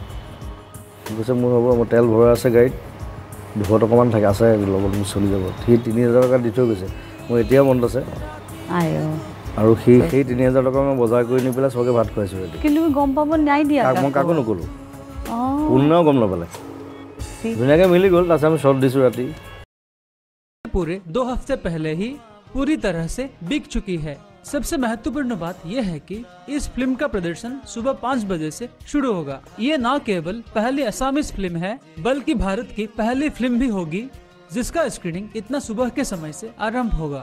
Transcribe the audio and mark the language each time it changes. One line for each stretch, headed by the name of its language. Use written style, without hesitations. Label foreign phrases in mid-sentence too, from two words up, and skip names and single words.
Assamese: সি কৈছে মোৰ হ'ব, মোৰ তেল ভৰা আছে গাড়ীত, 200 টকামান থাকে আছে লগত, মোৰ চলি যাব। সি 3000 টকা দি থৈ গৈছে, মোৰ এতিয়াও মনত আছে। আৰু সেই 3000 টকা মই বজাৰ কৰি নি পেলাই চবকে ভাত খুৱাইছোঁ। কিন্তু গম পাব নাই দিয়া মই কাকো নক'লোঁ, কোনেও গম নাপালে। ধুনীয়াকৈ মিলি গ'ল। তাৰপিছত আমি শ্বট দিছোঁ ৰাতি।
Hindi: पूरे 2 हफ्ते पहले ही पूरी तरह से बिक चुकी है। सबसे महत्वपूर्ण बात यह है कि इस फिल्म का प्रदर्शन सुबह 5 बजे से शुरू होगा। ये न केवल पहली असामीज फिल्म है, बल्कि भारत की पहली फिल्म भी होगी जिसका स्क्रीनिंग इतना सुबह के समय से आरंभ होगा।